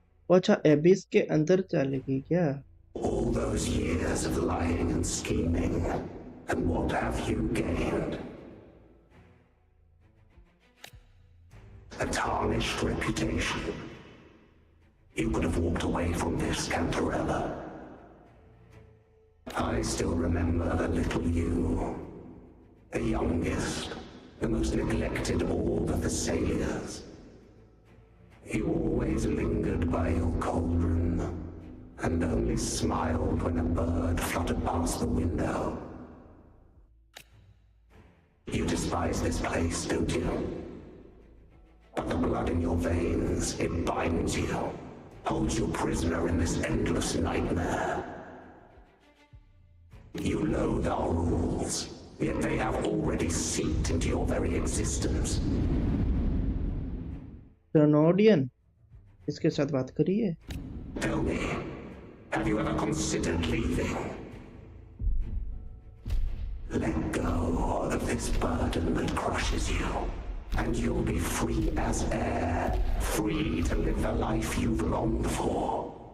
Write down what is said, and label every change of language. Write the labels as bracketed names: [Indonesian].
[Hindi] अच्छा एबिस के अंदर चलेगी क्या? [English] All those years of lying and scheming, and what have you gained? A tarnished reputation. You could have walked away from this, Cantarella. I still remember the little you, the youngest, the most neglected of all the Thessalians. You always lingered by your cauldron, and only smiled when a bird fluttered past the window. You despise this place, don't you? But the blood in your veins, it binds you, holds you prisoner in this endless nightmare. You loathe our rules, yet they have already seeped into your very existence. [Hindi] Ternodian, इसके साथ बात करिए. [English] Tell me, have you ever considered leaving? Let go of this burden that crushes you, and you'll be free as air, free to live the life you've longed for.